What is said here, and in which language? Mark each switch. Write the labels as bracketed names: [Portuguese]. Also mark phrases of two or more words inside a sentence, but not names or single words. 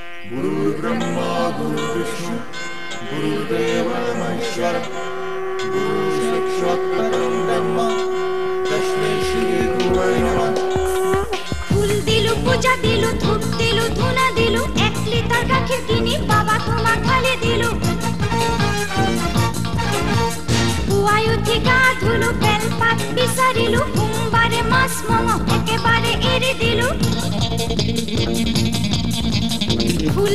[Sanskrit] गुरुर्ब्रह्मा गुरुर्विष्णु गुरुर्देवो महेश्वरः गुरुर्साक्षात् परं ब्रह्म तस्मै श्री गुरवे नमः। [Assamese] ফুল দিলু পূজা দিলু ধূপ দিলু ধুনা দিলু 1 লিটার গাখীর কিনি বাবা তোমাক ঢালি দিলু পুৱাই উঠি গা ধুলু বেলপাত বিচাৰিলু সোমবাৰে মাছ মঙহ একেবাৰে এৰি দিলু ফুল